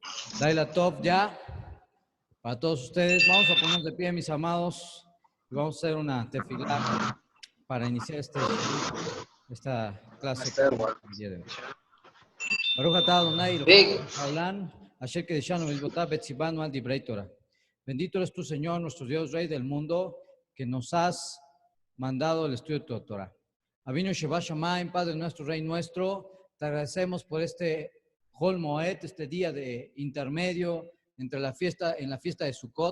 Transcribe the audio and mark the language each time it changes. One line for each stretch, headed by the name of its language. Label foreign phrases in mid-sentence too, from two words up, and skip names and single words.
Spanish: Laila Top ya. Para todos ustedes, vamos a ponernos de pie, mis amados, y vamos a hacer una tefilá para iniciar esta clase que tenemos el día de hoy.
Hebrew: ברוך אתה אדני אלהינו העולם, אשר קדשנו מצותיו וצונו על דברי תורה.
Spanish: Bendito eres tu Señor, nuestro Dios, Rey del mundo, que nos has mandado el estudio de tu Torah.
Hebrew: אבינו שב שמים,
Spanish: Padre nuestro, Rey nuestro, te agradecemos por este
Hebrew: חול מועד,
Spanish: este día de intermedio entre la fiesta de Sukkot.